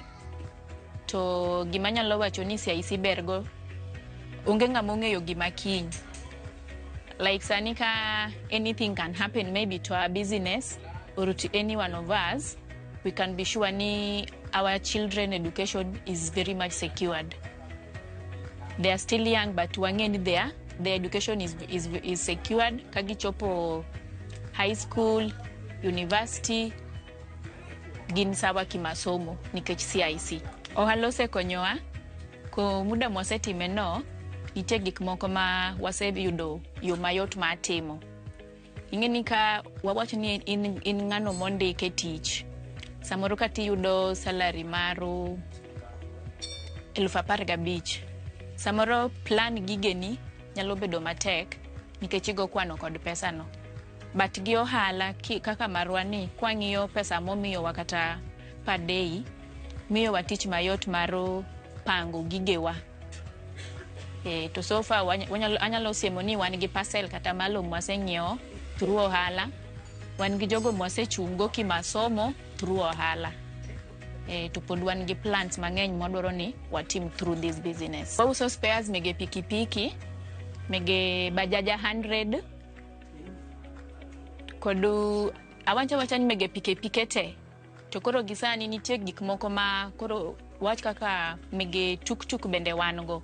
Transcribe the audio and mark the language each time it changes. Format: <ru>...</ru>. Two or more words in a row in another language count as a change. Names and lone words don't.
<luo>To gima nyalo wacho ni CIC bergo, onge ng'ama ong'eyo gima kiny.</luo> <en>Like</en> <luo>sani ka</luo> <en>anything can happen maybe to our business or to any one of us, we can be sure ni our children education is very much secured. They are still young, but wangeni their education is secured. Kagichopo high school, university,</en> <luo>gin sawa kimasomo nikech CIC. Ohalo sekonyowa ko muda mwasetime no, nitie gik moko ma waseyudo yo mayot ma timo. Ingeni ka wawacho ni in ng'ano mondike tich, samoro ka tiyudo salary maru 15,000, samoro plan gigeni nyalo bedo matek nikech igo kwano kod pesa no. But gi ohala kaka marwa ni, kwang'iyo pesa momiyo wakata</luo> <en>per day,</en> <luo>miyo watich mayot maro pango gigewa. To</luo> <en>so far</en> <luo>anyalo siemo ni wan gi parcel kata malo mwaseng'iewo through ohala, wan gi jogo mwasechungo kimasomo through ohala. To pod wan gi plans mang'eny modwaro ni watim</luo> <en>through this business.</en> <luo>Wauso spares mege pikipiki, mege bajaja 100, kodu awacha ni mege pikipiki te. To koro gisani nitie gik moko ma koro wach kaka mege tuk bende wan go.</luo>